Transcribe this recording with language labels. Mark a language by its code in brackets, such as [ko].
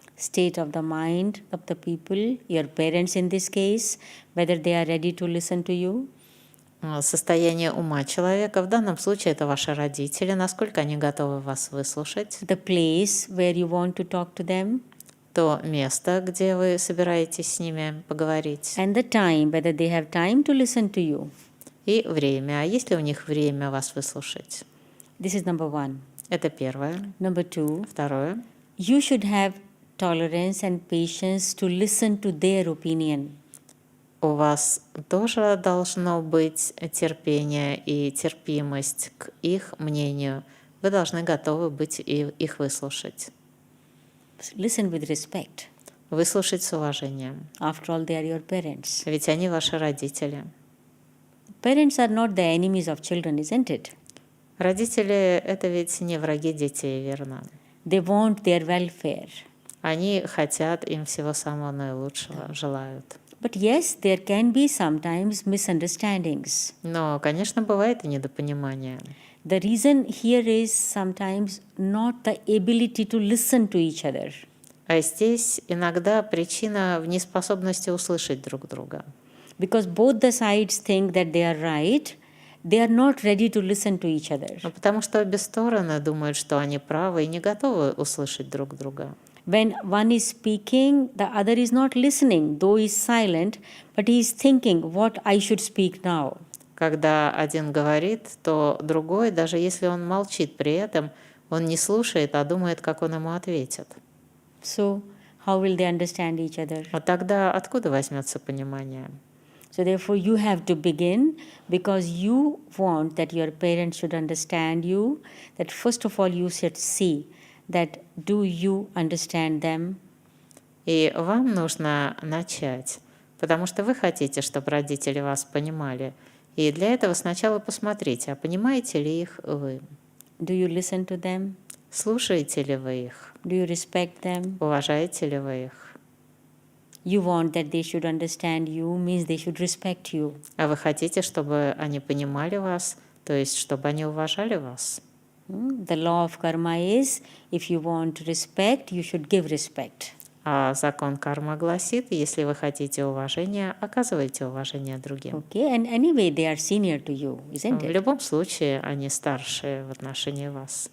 [en] State of the mind of the people, your parents in this case, whether they are ready to listen to you. [ru] Состояние ума человека, в данном случае это ваши родители, насколько они готовы вас выслушать. [en] The place where you want to talk to them. [ru] То место, где вы собираетесь с ними поговорить. [en] And the time, whether they have time to listen to you. [ru] И время. А есть ли у них время вас выслушать? [en] This is number 1. [ru] Это первое. [en] Number 2. [ru] Второе. [en] You should have tolerance and patience to listen to their opinion. [ru] У вас тоже должно быть терпение и терпимость к их мнению. Вы должны готовы быть и их выслушать. [en] Listen with respect. [ru] Выслушать с уважением. [en] After all, they are your parents. [ru] Ведь они ваши родители. [en] Parents are not the enemies of children, isn't it? [ru] Родители — это ведь не враги детей, верно? [en] They want their welfare. [ru] Они хотят им всего самого наилучшего, желают. [en] But yes, there can be sometimes misunderstandings. [ru] Но, конечно, бывает и недопонимание. [en] The reason here is sometimes not the ability to listen to each other. [ru] А здесь иногда причина в неспособности услышать друг друга. [en] Because both the sides think that they are right, they are not ready to listen to each other. [ru] Потому что обе стороны думают, что они правы и не готовы услышать друг друга. [en] When one is speaking, the other is not listening, though he is silent, but he is thinking what I should speak now. [ru] Когда один говорит, то другой, даже если он молчит при этом, он не слушает, а думает, как он ему ответит. [en] So, how will they understand each other? [ru] А тогда откуда возьмется понимание? [en] So therefore you have to begin, because you want that your parents should understand you, that first of all you should see that do you understand them? [ru] И вам нужно начать, потому что вы хотите, чтобы родители вас понимали. И для этого сначала посмотрите, а понимаете ли их вы? [en] Do you listen to them? [ru] Слушаете ли вы их? [en] Do you respect them? [ru] Уважаете ли вы их? [en] You want that they should understand you, means they should respect you. [ru] А вы хотите, чтобы они понимали вас, то есть чтобы они уважали вас? [en] The law of karma is, if you want respect, you should give respect. [ru] А закон кармы гласит, если вы хотите уважения, оказывайте уважение другим. [en] Okay, and anyway, they are senior to you, isn't [ru] В [en] it? [ru] любом случае, они старше в отношении вас.